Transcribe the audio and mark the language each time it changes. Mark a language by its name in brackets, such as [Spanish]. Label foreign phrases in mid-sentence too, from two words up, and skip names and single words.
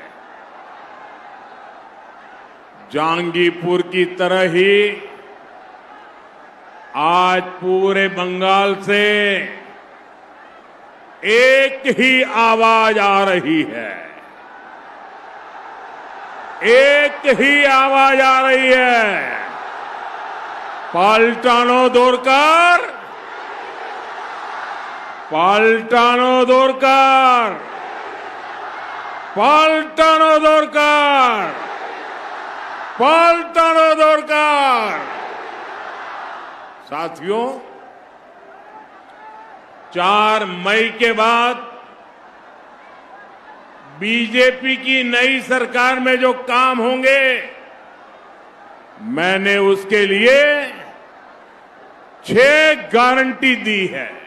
[Hindi] जहांगीरपुर की तरह ही आज पूरे बंगाल से एक ही आवाज आ रही है। एक ही आवाज आ रही है। [Bangla] পাল্টানো দরকার, পাল্টানো দরকার, পাল্টানো দরকার, পাল্টানো দরকার। [Hindi] साथियों, 4 मई के बाद बीजेपी की नई सरकार में जो काम होंगे, मैंने उसके लिए 6 गारंटी दी है।